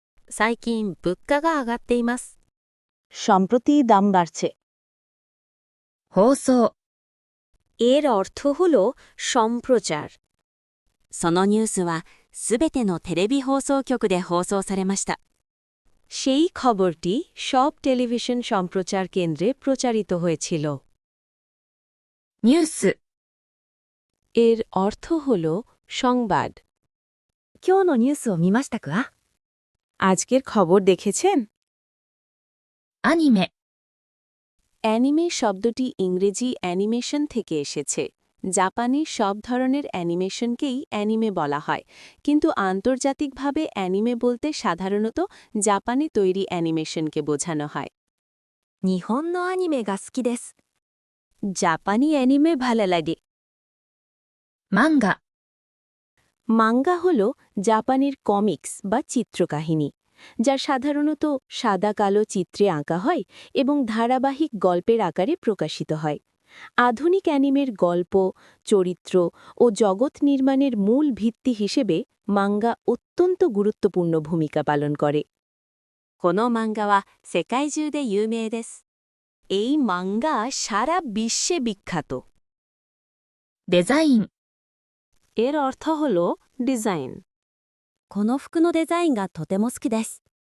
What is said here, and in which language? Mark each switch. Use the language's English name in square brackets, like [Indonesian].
[Japanese] 最近物価が上がっています。 [Bangla] সম্প্রতি দাম বাড়ছে। [Japanese] 放送。 [Bangla] এর অর্থ হল সম্প্রচার। [Japanese] そのニュースはすべてのテレビ放送局で放送されました。 [Bangla] সেই খবরটি সব টেলিভিশন সম্প্রচার কেন্দ্রে প্রচারিত হয়েছিল। [Japanese] ニュース。 [Bangla] এর অর্থ হল সংবাদ। [Japanese] 今日のニュースを見ましたか? [Bangla] আজকের খবর দেখেছেন? [Japanese] アニメ。 [Bangla] অ্যানিমে শব্দটি ইংরেজি অ্যানিমেশন থেকে এসেছে। জাপানে সব ধরনের অ্যানিমেশনকেই অ্যানিমে বলা হয়, কিন্তু আন্তর্জাতিকভাবে অ্যানিমে বলতে সাধারণত জাপানে তৈরি অ্যানিমেশনকে বোঝানো হয়। [Japanese] 日本のアニメが好きです。 [Bangla] জাপানি অ্যানিমে ভালো লাগে। [Japanese] 漫画。 [Bangla] মাঙ্গা হল জাপানের কমিক্স বা চিত্রকাহিনী, যা সাধারণত সাদা-কালো চিত্রে আঁকা হয় এবং ধারাবাহিক গল্পের আকারে প্রকাশিত হয়। আধুনিক অ্যানিমের গল্প, চরিত্র ও জগৎ নির্মাণের মূল ভিত্তি হিসেবে মাঙ্গা অত্যন্ত গুরুত্বপূর্ণ ভূমিকা পালন করে। [Japanese] この漫画は世界中で有名です。 [Bangla] এই মাঙ্গা সারা বিশ্বে বিখ্যাত। [Japanese] デザイン。 [Bangla] এর অর্থ হল ডিজাইন। [Japanese] この服のデザインがとても好きです。